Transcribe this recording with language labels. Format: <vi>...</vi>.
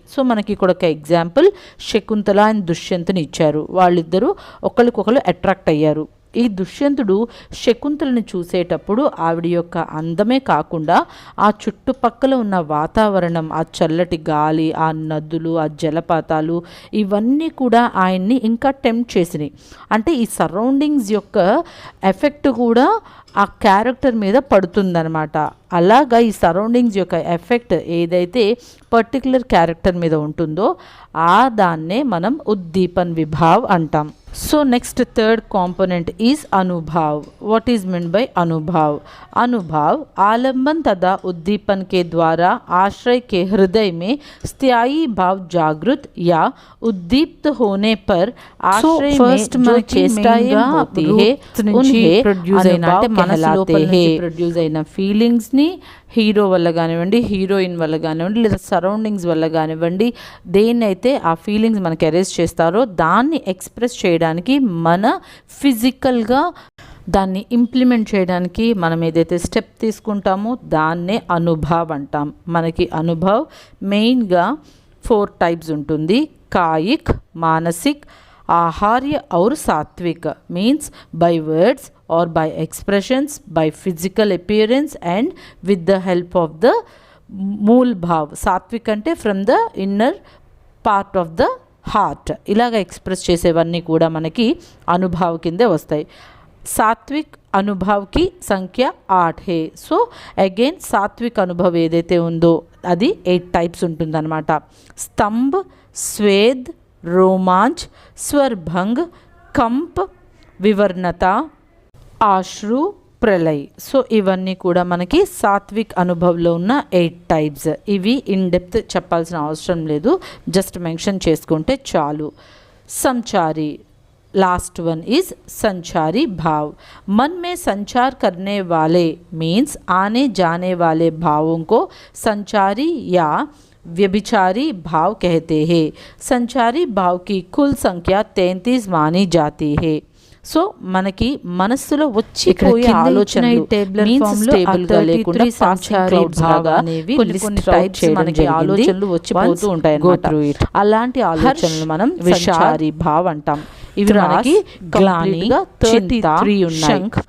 <te>So మనకి ఇక్కడ ఒక ఎగ్జాంపుల్, శకుంతల అండ్ దుష్యంతుని ఇచ్చారు. వాళ్ళిద్దరూ ఒకరికొకరు అట్రాక్ట్ అయ్యారు. ఈ దుష్యంతుడు శకుంతలను చూసేటప్పుడు ఆవిడ యొక్క అందమే కాకుండా ఆ చుట్టుపక్కల ఉన్న వాతావరణం, ఆ చల్లటి గాలి, ఆ నదులు, ఆ జలపాతాలు, ఇవన్నీ కూడా ఆయన్ని ఇంకా టెంప్ట్ చేసినాయి. అంటే ఈ సరౌండింగ్స్ యొక్క ఎఫెక్ట్ కూడా ఆ క్యారెక్టర్ మీద పడుతుందన్నమాట. అలాగా ఈ సరౌండింగ్స్ యొక్క ఎఫెక్ట్ ఏదైతే పర్టికులర్ క్యారెక్టర్ మీద ఉంటుందో ఆ దాన్నే మనం ఉద్దీపన్ విభావ్ అంటాం.</te> <en>So next third component is अनुभव. What is meant by अनुभव?</en> <hi>अनुभव आलम्बन तथा उद्दीपन के द्वारा आश्रय के हृदय में स्थायी भाव जागृत या उद्दीप्त होने पर आश्रय में जो चेष्टाएं होती है उन्हें अनुभव कहलाते हैं.</hi> <te>ప్రొడ్యూస్ అయిన ఫీలింగ్స్ని హీరో వల్ల కానివ్వండి, హీరోయిన్ వల్ల కానివ్వండి, లేదా సరౌండింగ్స్ వల్ల కానివ్వండి, దేన్నైతే ఆ ఫీలింగ్స్ మనకి అరెస్ట్ చేస్తారో దాన్ని ఎక్స్ప్రెస్ చేయడానికి మన ఫిజికల్గా దాన్ని ఇంప్లిమెంట్ చేయడానికి మనం ఏదైతే స్టెప్ తీసుకుంటామో దాన్నే అనుభవ్ అంటాం. మనకి అనుభవ్ మెయిన్గా 4 టైప్స్ ఉంటుంది. కాయిక్, మానసిక్,</te> <en>आहार्य और सात्विक means by words or by expressions, by physical appearance and with the help of the మూల్ భావ్.</en> <te>Satvik అంటే from the inner part of the heart. ఇలాగ ఎక్స్ప్రెస్ చేసేవన్నీ కూడా మనకి అనుభవ్ కిందే వస్తాయి. సాత్విక్ అనుభవ్కి సంఖ్య 8 హే. సో అగైన్ సాత్విక్ అనుభవ్ ఏదైతే ఉందో అది 8 టైప్స్ ఉంటుందన్నమాట. స్తంభ్, స్వేద్, रोमांच, स्वरभंग, कंप, विवर्णता, आश्रु, ప్రళయ్. సో ఇవన్నీ కూడా మనకి సాత్విక్ అనుభవంలో ఉన్న 8 టైప్స్. ఇవి ఇన్ డెప్త్ చెప్పాల్సిన అవసరం లేదు, జస్ట్ మెన్షన్ చేసుకుంటే చాలు. సంచారి</te> <hi>लास्ट वन इज संचारी भाव. मन में संचार करने वाले मीन्स आने जाने वाले भावों को संचारी या व्यभिचारी भाव कहते हैं. संचारी भाव की कुल संख्या 33 मानी जाती है.</hi> <te>సో మనకి మనస్సులో వచ్చిపోయే ఆలోచనలు మీన్స్ స్టేబుల్గా లేకుండా సంచారీ భావ అనేవి కొన్ని టైప్స్ మనకి ఆలోచనలు వచ్చిపోతూ ఉంటాయి అన్నమాట. అలాంటి ఆలోచనలు మనం విచారీ భావ్ అంటాం. ఇవి మనకి గ్లానిగా 33 ఉన్నాయి.</te>